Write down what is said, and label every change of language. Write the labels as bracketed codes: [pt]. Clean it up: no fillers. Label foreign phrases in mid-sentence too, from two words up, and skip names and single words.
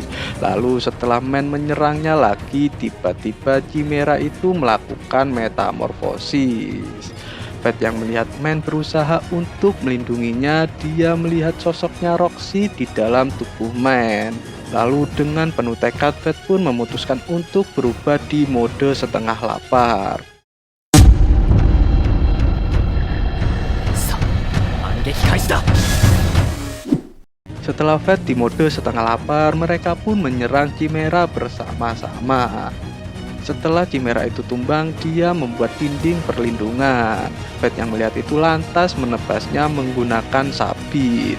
[id] Lalu setelah Men menyerangnya lagi, tiba-tiba Chimera itu melakukan metamorfosis. Fed yang melihat Men berusaha untuk melindunginya, dia melihat sosoknya Roxy di dalam tubuh Men. Lalu dengan penuh tekad, Fed pun memutuskan untuk berubah di mode setengah lapar. [ja] さあ反撃開始だ [id] Setelah Fed di mode setengah lapar, mereka pun menyerang Chimera bersama-sama. Setelah Chimera itu tumbang, dia membuat dinding perlindungan. Fed yang melihat itu lantas menebasnya menggunakan sabit.